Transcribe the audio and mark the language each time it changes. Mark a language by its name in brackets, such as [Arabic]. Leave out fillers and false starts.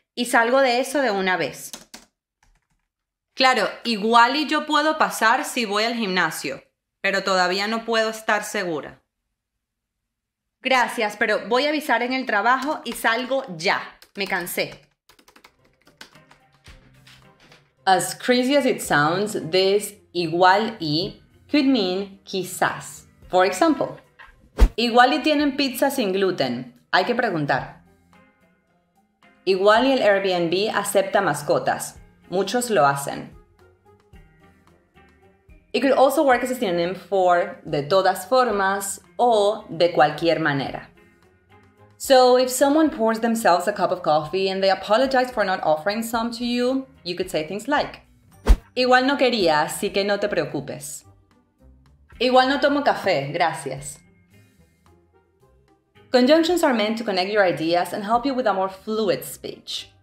[Spanish] Y salgo de eso de una vez. Claro, igual y yo puedo pasar si voy al gimnasio, pero todavía no puedo estar segura. Gracias, pero voy a avisar en el trabajo y salgo ya. Me cansé. [English] As crazy as it sounds, this igual y could mean quizás. For example, [Spanish] igual y tienen pizza sin gluten. Hay que preguntar. Igual y el Airbnb acepta mascotas. Muchos lo hacen. [English] It could also work as a synonym for [Spanish] de todas formas o de cualquier manera. [English] So if someone pours themselves a cup of coffee and they apologize for not offering some to you, you could say things like, [Spanish] igual no quería, así que no te preocupes. Igual no tomo café, gracias. [English] Conjunctions are meant to connect your ideas and help you with a more fluid speech.